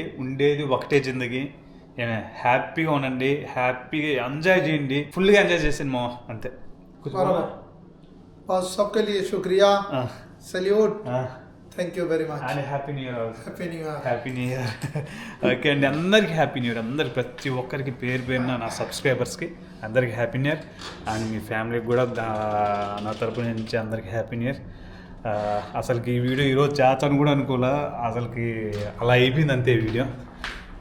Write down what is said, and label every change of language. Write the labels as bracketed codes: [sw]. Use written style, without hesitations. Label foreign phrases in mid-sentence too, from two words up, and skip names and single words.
[te] ఉండేది ఒకటే జిందగీ. హ్యాపీగా ఉండండి, హ్యాపీగా ఎంజాయ్ చేయండి, ఫుల్గా ఎంజాయ్ చేసాను మా అంతే. [hi] बस सबके लिए शुक्रिया. [en] Salute. Thank you very much. and Happy New Year Happy New Year. Happy New Year. Okay [te] అండి, అందరికీ [en] Happy New Year. [te] అందరికి ప్రతి ఒక్కరికి పేరు పేరున నా సబ్స్క్రైబర్స్కి అందరికీ [en] Happy New Year. [te] అండ్ మీ ఫ్యామిలీకి కూడా నా తరపు నుంచి అందరికీ [en] Happy New Year. [te] అసలుకి ఈ వీడియో ఈరోజు చేస్తాను కూడా అనుకోలే, అసలుకి అలా అయిపోయింది అంతే వీడియో.